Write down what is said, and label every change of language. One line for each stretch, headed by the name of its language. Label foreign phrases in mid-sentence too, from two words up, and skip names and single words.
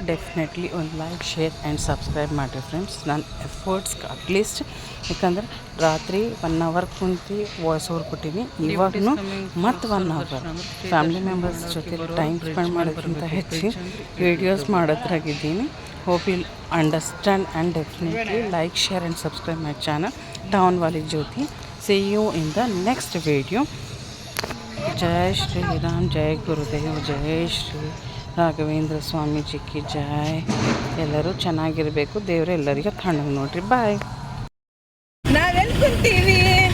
English: ಡೆಫಿನೆಟ್ಲಿ ಒಂದು like share and subscribe ಮಾಡಿರಿ ಫ್ರೆಂಡ್ಸ್ ನನ್ನ effortsge at least
Kannada: ಯಾಕಂದ್ರೆ ರಾತ್ರಿ
English: 1 ಅವರ್ ಕುಂತು voice over
Kannada: ಕೊಟ್ಟೀನಿ ಇವಾಗೂ ಮತ್ತು
English: 1 hour family members ಜೊತೆ time spend
Kannada: ಮಾಡೋದ್ಕಿಂತ ಹೆಚ್ಚು
English: ವೀಡಿಯೋಸ್ ಮಾಡೋದ್ರಾಗಿದ್ದೀನಿ hope you understand and definitely like share and subscribe my channel ಟೌನ್ ವಾಲಿ ಜ್ಯೋತಿ See you in the next video.
Hindi: जय श्री राम, जय गुरुदेव, जय श्री राघवेंद्र स्वामीजी की जय.
Kannada: ಎಲ್ಲರೂ ಚೆನ್ನಾಗಿರಬೇಕು, ದೇವರು ಎಲ್ಲರಿಗೂ ತಣ್ಣಗೆ ನೋಡ್ರಿ. ಬಾಯ್. ನಾವೆಲ್ಲಿ ಕುಂತೀವಿ